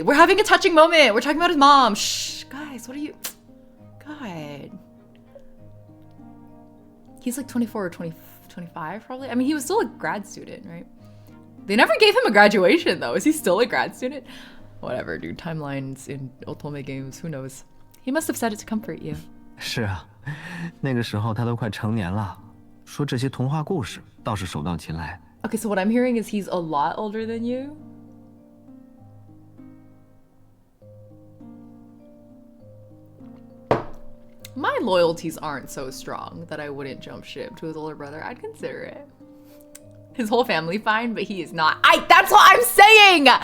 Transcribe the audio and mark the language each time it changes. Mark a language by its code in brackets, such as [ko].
[en] We're having a touching moment. We're talking about his mom. Shh, guys, what are you? God. He's like 24 or 25 probably. I mean, he was still a grad student, right? They never gave him a graduation though. Is he still a grad student? Whatever, dude. Timelines in Otome games, who knows? He must have said it to comfort you. [zh] 是啊，那个时候他都快成年了，说这些童话故事倒是手到擒来。 [en] Okay, so what I'm hearing is he's a lot older than you. My loyalties aren't so strong that I wouldn't jump ship to his older brother. I'd consider it. His whole family fine, but he is not. That's what I'm saying!